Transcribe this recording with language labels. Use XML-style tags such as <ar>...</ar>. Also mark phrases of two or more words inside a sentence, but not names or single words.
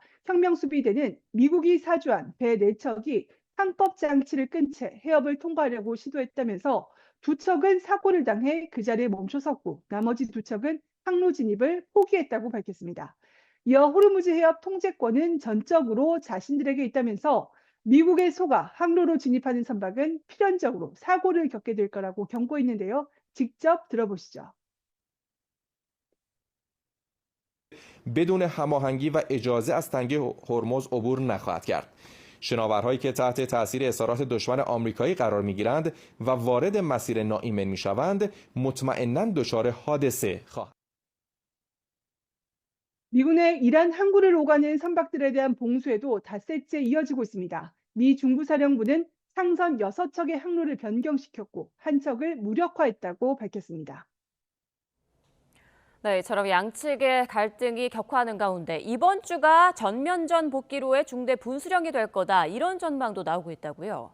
<ko>혁명수비대는 미국이 사주한 배 4척이 항법 장치를 끈 채 해협을 통과하려고 시도했다면서 2척은 사고를 당해 그 자리에 멈춰 섰고 나머지 2척은 항로 진입을 포기했다고 밝혔습니다. 이어 호르무즈 해협 통제권은 전적으로 자신들에게 있다면서 미국의 속아 항로로 진입하는 선박은 필연적으로 사고를 겪게 될 거라고 경고했는데요. 직접 들어보시죠.</ko> <fa>بدون هماهنگی و اجازه از تنگه هرمز عبور نخواهد کرد. شناورهایی که تحت تاثیر اصرارات دشمن آمریکایی قرار می‌گیرند و وارد مسیر ناایمن می‌شوند، مطمئناً دچار حادثه خواهند.</fa> <ko>미군의 이란 항구를 오가는 선박들에 대한 봉쇄도 닷새째 이어지고 있습니다. 미 중부사령부는 상선 6척의 항로를 변경시켰고 한 척을 무력화했다고 밝혔습니다. 네, 이처럼 양측의 갈등이 격화하는 가운데 이번 주가 전면전 복귀로의 중대 분수령이 될 거다, 이런 전망도 나오고 있다고요.</ko>